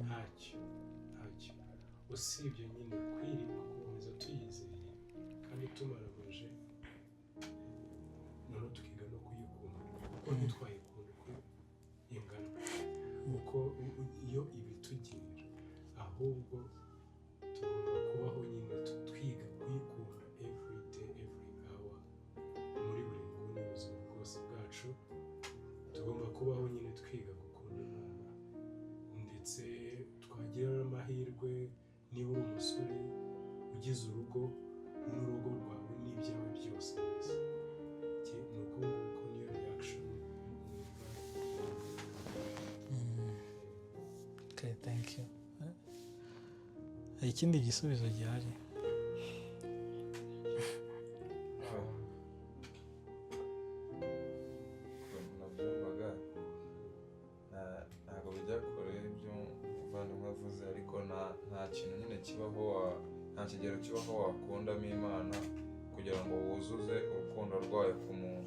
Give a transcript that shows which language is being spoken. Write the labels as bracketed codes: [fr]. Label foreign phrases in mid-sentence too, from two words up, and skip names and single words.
[rw] Ntacyo usibye nyine kwirinda gukomeza tuyizeye kandi tumaramaje, noneho tukiga no kuyikunda kuko ntitwayikunda uko ingana, kuko iyo ibitugirira, ahubwo tugomba kubaho nyine twiga kuyikunda [en] every day, every hour, [rw] muri buri nguni ubuzima bwose bwacu. Tugomba kubaho nyine twiga gukunda Imana, ndetse twagira amahirwe niba uri umusore ugize urugo n'urugo rwawe n'ibyawe byose neza. Ni uko nguko niyo reaction. [en] Okay, thank you. [rw] Hari ikindi gisubizo gihari? Ntabwo bijya kure ibyo umuvandimwe avuze, ariko nta kintu nyine kibaho, nta kigero kibaho wakundamo Imana kugira ngo wuzuze urukundo rwayo ku muntu.